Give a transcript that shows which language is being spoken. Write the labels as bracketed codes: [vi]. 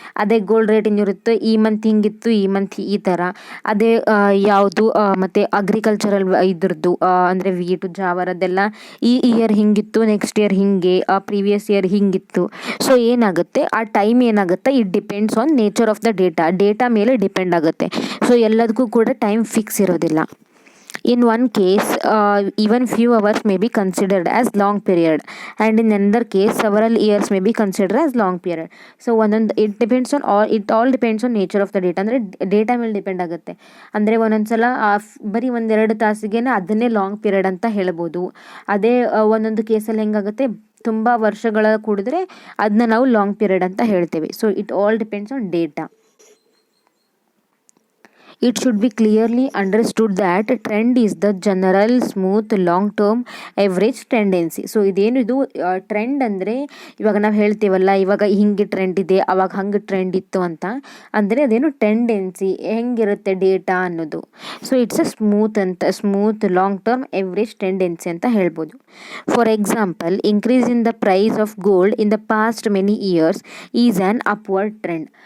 [kn] ಅದೇ gold rate ಏನಿರುತ್ತೆ ಈ ಮಂತ್ ಹಿಂಗಿತ್ತು, ಈ ಮಂತ್ ಈ ಥರ. ಅದೇ ಯಾವುದು ಮತ್ತು ಅಗ್ರಿಕಲ್ಚರಲ್ ಇದ್ರದ್ದು ಅಂದರೆ ವೀಟು ಜಾವರದ್ದೆಲ್ಲ ಈ ಇಯರ್ ಹಿಂಗಿತ್ತು, ನೆಕ್ಸ್ಟ್ ಇಯರ್ ಹಿಂಗೆ, ಪ್ರೀವಿಯಸ್ ಇಯರ್ ಹಿಂಗಿತ್ತು. ಸೊ ಏನಾಗುತ್ತೆ, ಆ ಟೈಮ್ ಏನಾಗುತ್ತೆ, [en] it depends on nature of the data [kn] ಮೇಲೆ ಡಿಪೆಂಡ್ ಆಗುತ್ತೆ. ಸೊ ಎಲ್ಲದಕ್ಕೂ ಕೂಡ ಟೈಮ್ ಫಿಕ್ಸ್ ಇರೋದಿಲ್ಲ. [en] In one case, even few hours may be considered as long period, and in another case, several years may be considered as long period. So it all depends on nature of the data. [kn] ಅಂದರೆ data ಮೇಲೆ depend ಆಗುತ್ತೆ. ಅಂದರೆ ಒಂದೊಂದ್ಸಲ ಬರೀ 1-2 ತಾಸಿಗೆನೆ ಅದನ್ನೇ long period ಅಂತ ಹೇಳ್ಬೋದು. ಅದೇ ಒಂದೊಂದು ಕೇಸಲ್ಲಿ ಹೆಂಗಾಗುತ್ತೆ, ತುಂಬ ವರ್ಷಗಳ ಕೂಡಿದ್ರೆ ಅದನ್ನ ನಾವು ಲಾಂಗ್ ಪೀರಿಯಡ್ ಅಂತ ಹೇಳ್ತೇವೆ. [en] So it all depends on data. It should be clearly understood that trend is the general smooth long term average tendency. [kn] So ಇದೇನಿದು ಟ್ರೆಂಡ್ ಅಂದರೆ ಇವಾಗ ನಾವು ಹೇಳ್ತೀವಲ್ಲ, ಇವಾಗ ಹಿಂಗೆ ಟ್ರೆಂಡ್ ಇದೆ, ಅವಾಗ ಹಂಗೆ ಟ್ರೆಂಡ್ ಇತ್ತು ಅಂತ. ಅಂದರೆ ಅದೇನು ಟೆಂಡೆನ್ಸಿ ಹೆಂಗಿರುತ್ತೆ ಡೇಟಾ ಅನ್ನೋದು. [en] so it's a smooth long term average tendency [kn] ಅಂತ ಹೇಳ್ಬೋದು. [en] For example, increase in the price of gold in the past many years is an upward trend.